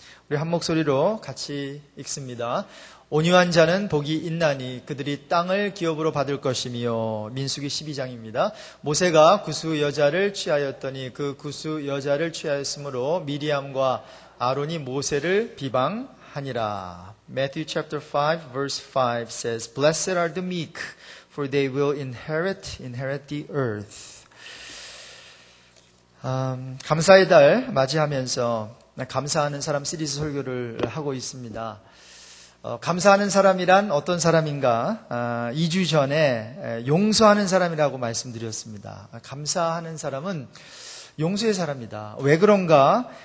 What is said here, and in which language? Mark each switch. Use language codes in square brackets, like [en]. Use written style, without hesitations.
[ko] 우리 한 목소리로 같이 읽습니다. 온유한 자는 복이 있나니 그들이 땅을 기업으로 받을 것이며. 민수기 12장입니다. 모세가 구스 여자를 취하였더니 그 구스 여자를 취하였으므로 미리암과 아론이 모세를 비방하니라. [en] Matthew chapter 5 verse 5 says, Blessed are the meek, for they will inherit the earth. [ko] 감사의 달 맞이하면서 감사하는 사람 시리즈 설교를 하고 있습니다. 감사하는 사람이란 어떤 사람인가? 2주 전에 용서하는 사람이라고 말씀드렸습니다. 감사하는 사람은 용서의 사람이다. 왜 그런가?